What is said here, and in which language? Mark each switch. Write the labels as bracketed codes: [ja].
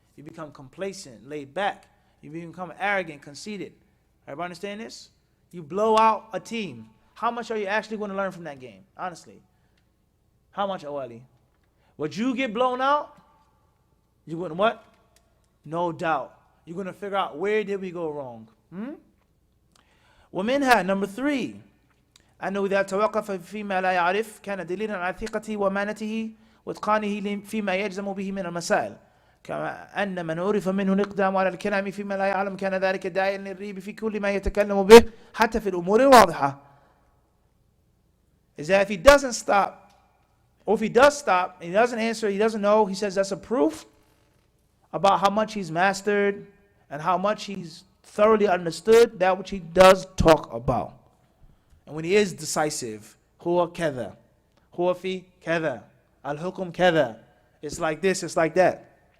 [en] You become complacent, laid back. You become arrogant, conceited. Everybody understand this? You blow out a team. How much are you actually going to learn from that game? Honestly. How much, Awali? Would you get blown out? You're going to what? No doubt. You're going to figure out, where did we go wrong? [ar] ومنها, [en] number 3, [ar] أنه إذا توقف فيما لا يعرف كان دليلا على ثقته وأمانته وإتقانه فيما يجزم به من المسائل كما أن من عرف منه الإقدام على الكلام فيما لا يعلم كان ذلك داعيا للريب في كل ما يتكلم به حتى في الأمور الواضحة. [en] Is that if he doesn't stop, or if he does stop, and he doesn't answer, he doesn't know, he says that's a proof about how much he's mastered and how much he's thoroughly understood that which he does talk about. And when he is decisive, [ar] huwa kada, huwa fi kada, al-hukum kada, [en] it's like this, it's like that.